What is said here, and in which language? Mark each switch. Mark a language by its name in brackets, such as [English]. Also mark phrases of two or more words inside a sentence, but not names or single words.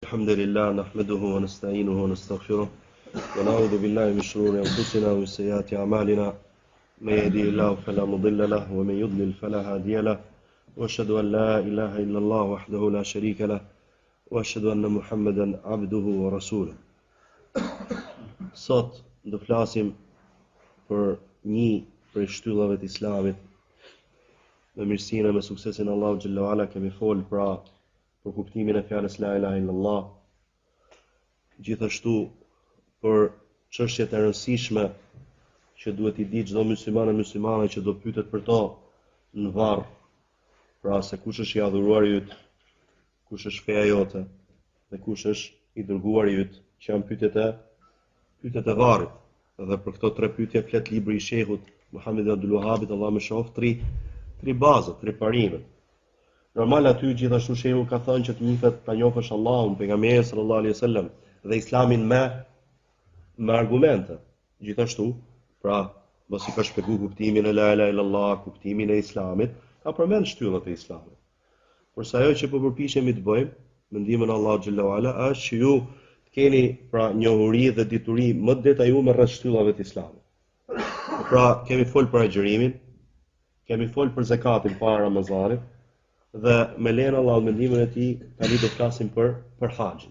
[Arabic] الحمد لله نحمده ونستعينه ونستغفره ونعوذ بالله من شرور أنفسنا ومن سيئات أعمالنا من يهده الله فلا مضل له ومن يضلل فلا هادي له وأشهد أن لا إله إلا الله وحده لا شريك له وأشهد أن محمدا عبده ورسوله. [Albanian] Sot do flasim për një prej shtyllave të Islamit. Me mirësinë me suksesin Allahu [Arabic] جل وعلا [Albanian] kemi fol për kuptimin e fjalës [Arabic] لا إله إلا الله. [Albanian] Gjithashtu për çështjet e rëndësishme që duhet i di çdo musliman e muslimane që do pyetet për to në varr. Pra se kush është i adhuruari yt, kush është feja jote dhe kush është i dërguari yt, që janë pyetjet e varrit. Dhe për këto tre pyetje flet libri i shehut Muhammed Abdul Wahhabit, Allah më shoft, tri bazat, tri parime. Normal aty gjithashtu shehu ka thënë që të njifet ta njohësh Allahun, pejgamberin [Arabic] صلى الله عليه وسلم [Albanian] dhe Islamin me argumente. Gjithashtu, pra, pasi ka shpjeguar kuptimin e [Arabic] لا إله إلا الله, [Albanian] kuptimin e Islamit, ka përmend shtyllat e Islamit. Por sa ajo që po përpiqemi të bëjmë, me ndihmën e Allahut [Arabic] جل وعلا, [Albanian] është që ju të keni pra njohuri dhe dituri më të detajuar rreth shtyllave të Islamit. Pra, kemi fol për agjërimin, kemi fol për zakatin para Ramazanit, dhe me lenë Allah me ndihmën e tij tani do flasim për haxhin.